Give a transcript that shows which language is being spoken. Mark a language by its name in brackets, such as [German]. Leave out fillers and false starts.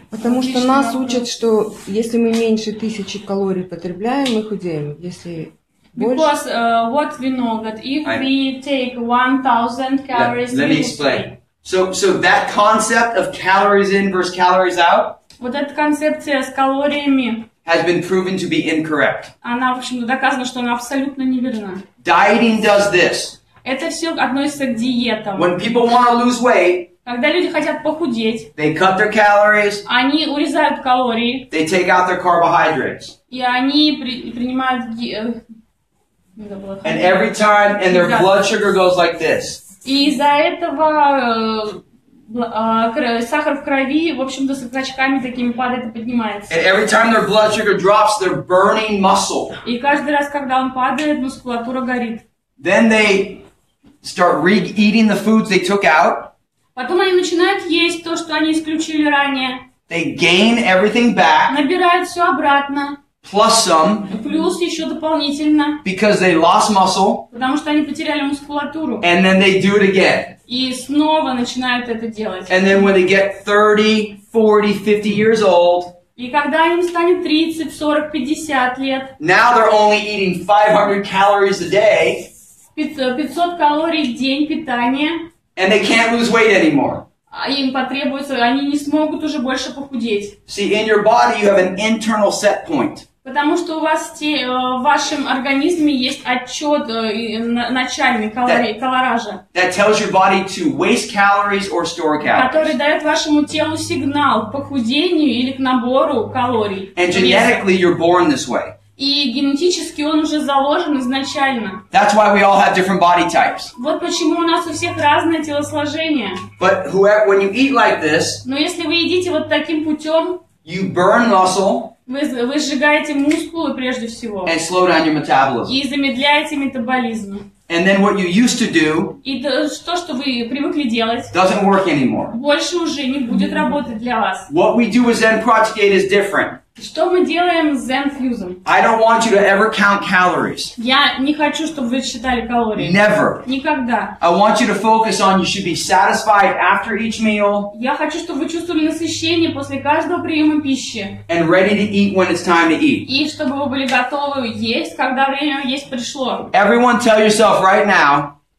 [Russian] Потому что нас учат, что если мы меньше 1000 калорий потребляем, мы худеем. Если [English] Because what we know that if we take 1000 calories, let me explain. So that concept of calories in versus calories out. [Russian] Вот эта концепция с калориями [English] has been proven to be incorrect. [Russian] Она, в общем, доказано, что она абсолютно неверна. [English] Dieting does this. [Russian] Это все относится к диетам. [English] When people want to lose weight, [Russian] когда люди хотят похудеть, [English] they cut their calories, [Russian] они урезают калории, [English] they take out their carbohydrates. [Russian] И они принимают [English] and every time, and their blood sugar goes like this. [Russian] И из-за этого сахар в крови, в общем-то, с скачками такими падает и поднимается. [English] And every time their blood sugar drops, they're burning muscle. [Russian] И каждый раз, когда он падает, мускулатура горит. [English] Then they start eating the foods they took out. [Russian] Потом они начинают есть то, что они исключили ранее. [English] They gain everything back. [Russian] Набирают все обратно. [English] Plus some. [Russian] Плюс еще дополнительно. [English] Because they lost muscle. [Russian] Потому что они потеряли мускулатуру. [English] And then they do it again. [Russian] И снова начинают это делать. [English] And then when they get 30, 40, 50 years old. [Russian] И когда им станет 30, 40, 50 лет. [English] Now they're only eating 500 calories a day. [Russian] 500 калорий в день питания. [English] And they can't lose weight anymore. [Russian] Им потребуется, они не смогут уже больше похудеть. [English] See, in your body you have an internal set point. [Russian] Потому что у вас в вашем организме есть отчет начальный калоража. [English] That tells your body to waste calories or store calories. [Russian] Который дает вашему телу сигнал к похудению или к набору калорий. [English] And genetically you're born this way. [Russian] И генетически он уже заложен изначально. [English] That's why we all have different body types. [Russian] Вот почему у нас у всех разное телосложение. [English] But when you eat like this, [Russian] но если вы едите вот таким путем, [English] you burn muscle. [Russian] Вы сжигаете мускулы прежде всего. [English] And slow down your metabolism. [Russian] И замедляете метаболизм. [English] And then what you used to do [Russian] и то, что вы привыкли делать, [English] doesn't work anymore. [Russian] Больше уже не будет работать для вас. [English] What we do with ZEN PROJECT is different. [Russian] Что мы делаем с ZenFuse? [English] I don't want you to ever count calories. [Russian] Я не хочу, чтобы вы считали калории. [English] Never. [Russian] Никогда. [English] I want you to focus on you should be satisfied after each meal. [Russian] Я хочу, чтобы вы чувствовали насыщение после каждого приема пищи. [English] And ready to eat when it's time to eat. [Russian] И чтобы вы были готовы есть, когда время есть пришло. [English] Everyone tell yourself right now.